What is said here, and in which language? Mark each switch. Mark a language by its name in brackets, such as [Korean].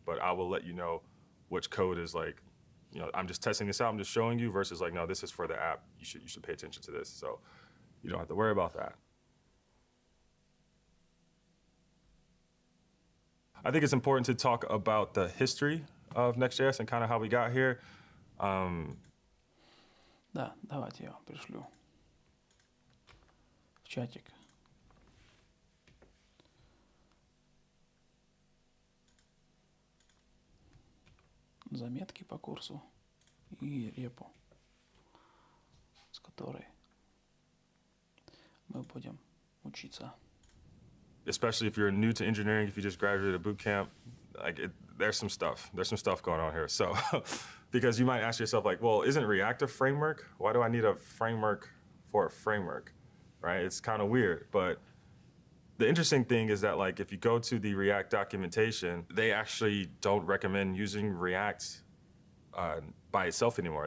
[English] But I will let you know which code is like, you know, I'm just testing this out, I'm just showing you versus like, no, this is for the app. You should pay attention to this. So you don't have to worry about that. I think it's important to talk about the history of Next.js and kind of how we got here. [Russian] Да, давайте я вам пришлю в чатик. Заметки по курсу и репу, с которой мы будем учиться. [English] Especially if you're new to engineering, if you just graduated a boot camp, like there's some stuff going on here. So, because you might ask yourself like, well, isn't React a framework? Why do I need a framework for a framework, right? It's kind of weird, but the interesting thing is that like, if you go to the React documentation, they actually don't recommend using React by itself anymore.